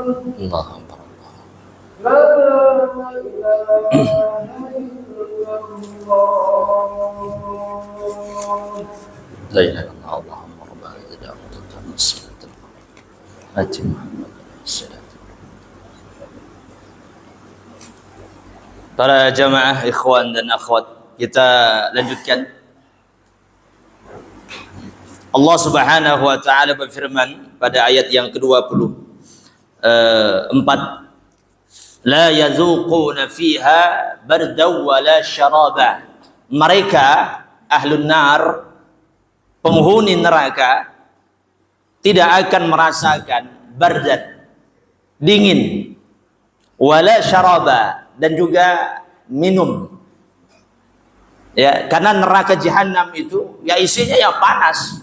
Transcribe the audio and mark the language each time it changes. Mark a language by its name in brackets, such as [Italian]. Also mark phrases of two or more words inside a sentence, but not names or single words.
[Arabic] الله أكبر. لا إله إلا الله. لا إله إلا الله. اللهم ربنا اهدنا وتقبل صلاتنا. آت محمد صلى الله. [Indonesian] Para jamaah ikhwan dan akhwat, kita lanjutkan. [Arabic] الله سبحانه وتعالى [Indonesian] berfirman pada ayat yang ke-24, [Arabic] لا يذوقون فيها بردا ولا شرابا. [Indonesian] Mereka [Arabic] أهل النار, [Indonesian] penghuni neraka, tidak akan merasakan bardan, dingin, [Arabic] ولا شرابا, [Indonesian] dan juga minum. Ya, karena neraka jahanam itu ya isinya ya panas.